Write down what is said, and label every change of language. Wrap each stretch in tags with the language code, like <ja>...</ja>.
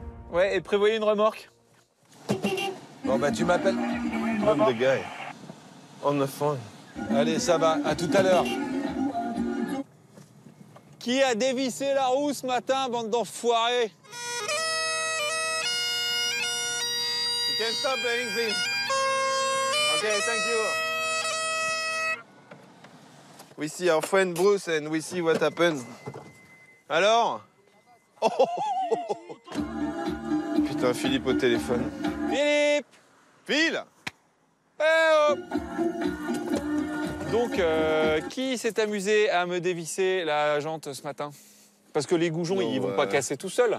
<fr>Ouais, et prévoyez une remorque. Bon bah tu m'appelles.</fr> <en>I'm the guy. On the phone.</en> <fr>Allez, ça va, à tout à l'heure. Qui a dévissé la roue ce matin, bande d'enfoirés?</fr> <en>You can stop playing, please. Okay, thank you. We see our friend Bruce and we see what happens.</en> <fr>Alors? Oh. Putain, Philippe au téléphone. Philippe! Phil! Eh, hop. Donc, qui s'est amusé à me dévisser la jante ce matin? Parce que les goujons, ils vont pas casser tout seuls.</fr>